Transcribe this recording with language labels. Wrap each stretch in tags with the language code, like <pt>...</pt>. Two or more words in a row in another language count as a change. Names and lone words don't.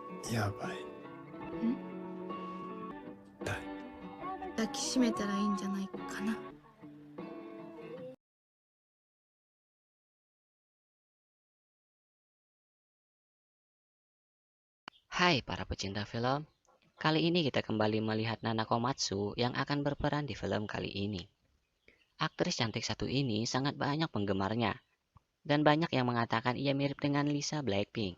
<ja>やばい。ん痛い。抱きしめたらいいんじゃないかな。</ja> <id>Hai para pecinta film, kali ini kita kembali melihat Nana Komatsu yang akan berperan di film kali ini. Aktris cantik satu ini sangat banyak penggemarnya, dan banyak yang mengatakan ia mirip dengan Lisa Blackpink.</id>